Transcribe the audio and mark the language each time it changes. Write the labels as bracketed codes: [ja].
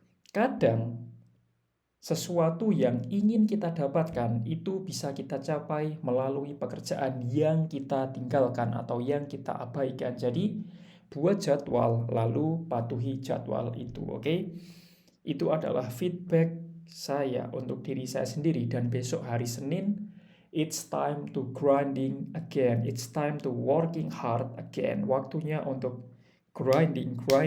[id] Kadang sesuatu yang ingin kita dapatkan itu bisa kita capai melalui pekerjaan yang kita tinggalkan atau yang kita abaikan. Jadi, buat jadwal lalu patuhi jadwal itu, oke? Itu adalah feedback saya untuk diri saya sendiri. Dan besok hari Senin, [en] it's time to grinding again. It's time to working hard again. [id] Waktunya untuk grinding.